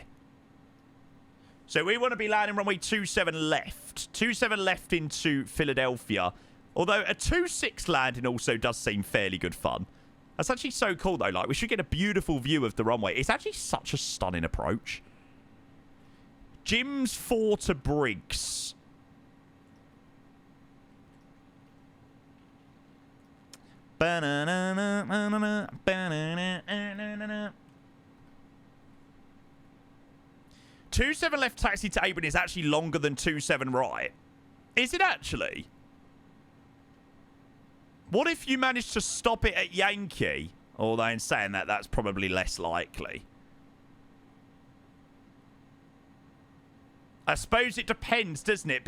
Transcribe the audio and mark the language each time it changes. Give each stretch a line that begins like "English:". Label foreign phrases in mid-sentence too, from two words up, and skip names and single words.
English: So we want to be landing runway 27 left. 27 left into Philadelphia. Although a 26 landing also does seem fairly good fun. That's actually so cool, though. Like, we should get a beautiful view of the runway. It's actually such a stunning approach. Jim's 4 to Briggs. Ba-na-na-na-na-na-na, ba-na-na-na-na-na. 27 left taxi to Abram is actually longer than 27 right. Is it actually? What if you manage to stop it at Yankee? Although in saying that, that's probably less likely. I suppose it depends, doesn't it?